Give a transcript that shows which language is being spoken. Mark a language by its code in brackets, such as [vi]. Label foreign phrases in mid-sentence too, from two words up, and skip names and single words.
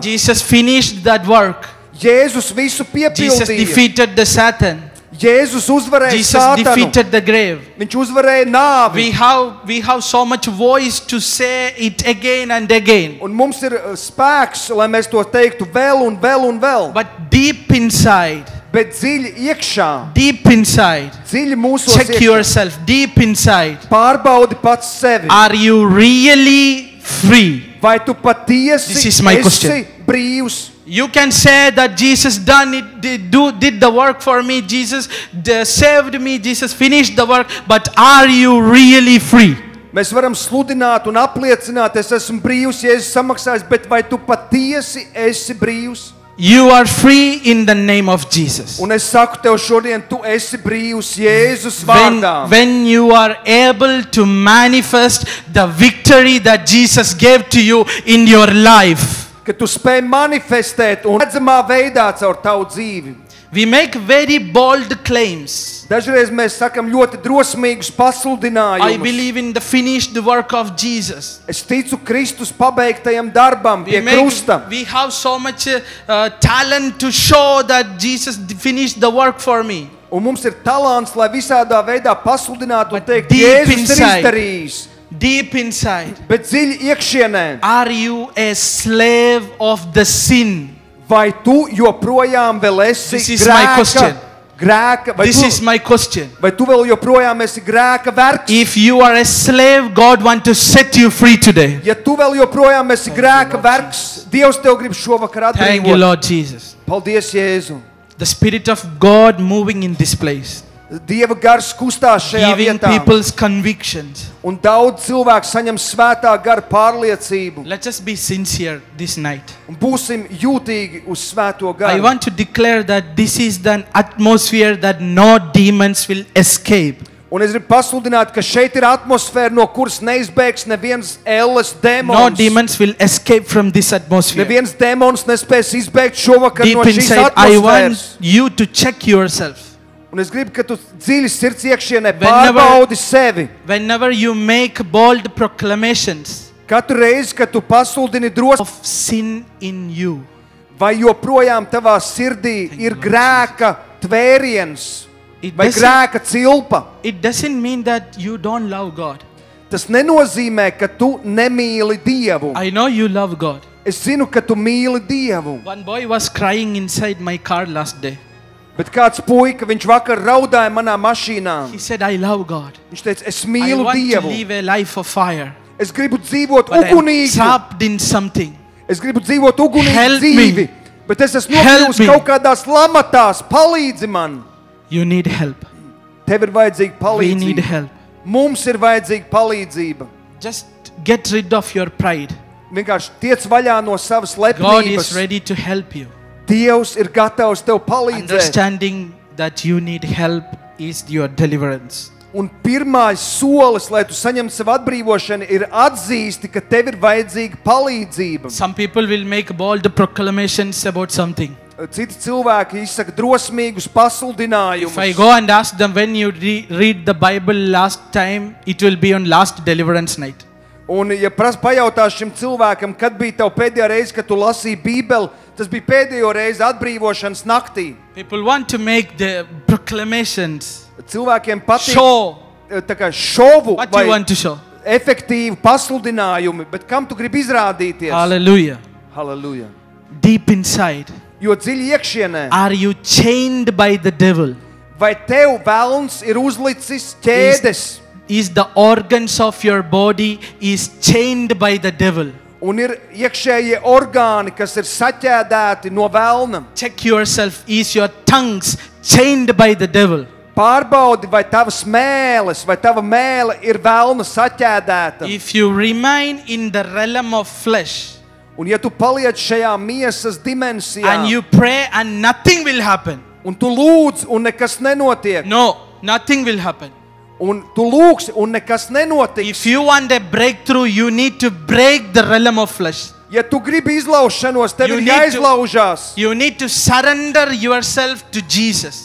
[en] Jesus finished that work. [lv] Jēzus visu Jesus piepildīja. [en] defeated the Satan. [lv] Jēzus uzvarēja Jesus Sātanu. [en] defeated the grave. [lv] Viņš uzvarēja nāvi. [en] We have so much voice to say it again and again. [lv] Un mums ir spēks, lai mēs to teiktu vēl un vēl un vēl. [en] But deep inside, [lv] Bet dziļi iekšā, dziļi mūsos [en] check [lv] iekšā, [en] yourself, deep inside. [lv] pārbaudi pats sevi. [en] Are you really free? [lv] Vai tu patiesi [en] This is my question. [lv] esi brīvs. [en] You can say that Jesus did the work for me. Jesus saved me. Jesus finished the work. But are you really free? [lv] Mēs varam sludināt un apliecināt, es esmu brīvs, Jēzus samaksājis, bet vai tu patiesi esi brīvs? [en] You are free in the name of Jesus. [lv] Un es saku tev šodien, tu esi brīvs Jēzus vārdā. [en] When you are able to manifest the victory that Jesus gave to you in your life. [lv] Ka tu spēj manifestēt un redzamā veidā caur tavu dzīvi. [en] We make very bold claims. [lv] Dažreiz mēs sakam ļoti drosmīgus pasludinājumus. [en] I believe in the finished work of Jesus. [lv] Es ticu Kristus pabeigtajam darbam pie krusta. [en] We have so much talent to show that Jesus finished the work for me. [lv] Un mums ir talants, lai visādā veidā pasludinātu un teikt, [en] deep [lv] Jēzus ir [en] inside. [lv] izdarījis. [en] Deep inside, [lv] Bet dziļi iekšienē, [en] are you a slave of the sin? [lv] vai tu joprojām vēl esi [en] This is my question. [lv] grēka, [en] This is my question. [lv] vai tu vēl joprojām esi grēka vergs? [en] If you are a slave, God wants to set you free today. [lv] Ja tu vēl joprojām esi grēka vergs, Dievs tev grib šovakar [en] Thank you, [lv] atbrīvot. [en] Lord Jesus. [lv] Paldies, Jēzu. [en] The Spirit of God moving in this place, [lv] Dieva gars kustās šajā [en] giving [lv] vietā. [en] people's convictions. [lv] Un daudz cilvēku saņem svētā gara pārliecību. [en] Let us be sincere this night. [lv] Un būsim jūtīgi uz svēto [en] I [lv] garu. [en] want to declare that this is the atmosphere that no demons will escape. [lv] Un es gribu pasludināt, ka šeit ir atmosfēra, no kuras neizbēgs neviens ēles [en] No demons. demons will escape from this atmosphere. [lv] Neviens demons nespēs izbēgt šovakar [en] Deep [lv] no šīs [en] inside, I want [lv] atmosfēras. [en] you to check yourself. [lv] Un es gribu, ka tu dziļi sirds iekšienē [en] Whenever- [lv] pārbaudi sevi. [en] Whenever you make bold proclamations [lv] Katru reizi, kad tu pasludini drosmi, [en] of sin in you, [lv] vai joprojām tavā sirdī ir grēka tvēriens [en] it [lv] vai [en] doesn't, [lv] grēka cilpa. [en] it doesn't mean that you don't love God. [lv] Tas nenozīmē, ka tu nemīli Dievu. [en] I know you love God. [lv] Es zinu, ka tu mīli Dievu. [en] One boy was crying inside my car last day. [lv] Bet kāds puika, viņš vakar raudāja manā mašīnā. [en] He said, I love God. [lv] Viņš teica, es [en] I [lv] mīlu [en] want to [lv] Dievu. [en] live a life of fire. [lv] Es gribu dzīvot [en] But I'm [lv] ugunīgi. [en] trapped in something. [lv] Es gribu dzīvot ugunīgi [en] Help me. [lv] dzīvi. Bet es esmu [en] Help [lv] nokļuvusi [en] me. [lv] kaut kādās lamatās. Palīdzi man. [en] You need help. [lv] Tev ir vajadzīga [en] We need [lv] palīdzība. [en] help. [lv] Mums ir vajadzīga palīdzība. [en] Just get rid of your pride. [lv] Vienkārši tiec vaļā no savas [en] God is [lv] lepnības. [en] ready to help you. [lv] Dievs ir gatavs tev palīdzēt. [en] Understanding that you need help is your deliverance. [lv] Un pirmais solis, lai tu saņemtu savu atbrīvošanu, ir atzīsti, ka tev ir vajadzīga palīdzība. [en] Some people will make bold proclamations about something. [lv] Citi cilvēki izsaka drosmīgus pasludinājumus. [en] If I go and ask them when you read the Bible last time, it will be on last deliverance night. [lv] Un, ja pajautās šim cilvēkam, kad bija tev pēdējā reize, kad tu lasīji Bībeli, tas bija pēdējo reizi atbrīvošanas naktī. [en] People want to make the proclamations, [lv] Cilvēkiem patīk [en] show [lv] tā kā šovu [en] what [lv] vai [en] you want to show. [lv] efektīvi pasludinājumi, bet kam tu gribi izrādīties? [en] Hallelujah. [lv] Halleluja. [en] Deep inside, [lv] Jo dziļi iekšienē, [en] are you chained by the devil? [lv] vai tev velns ir uzlicis ķēdes [en] Is the organs of your body is chained by the devil? [lv] un ir iekšējie orgāni, kas ir saķēdēti no velna? [en] Check yourself. Is your tongues chained by the devil? [lv] Pārbaudi, vai tavas mēles, vai tava mēle ir velna saķēdēta. [en] If you remain in the realm of flesh [lv] Un ja tu paliec šajā miesas dimensijā, [en] and you pray and nothing will happen, [lv] un tu lūdz, un nekas nenotiek, [en] no, nothing will happen. [lv] un tu lūgsi, un nekas nenotiks. [en] If you want a breakthrough, you need to break the realm of flesh. [lv] Ja tu gribi izlaušanos, tev [en] You [lv] ir [en] need to- [lv] jāizlaužās. [en] You need to surrender yourself to Jesus.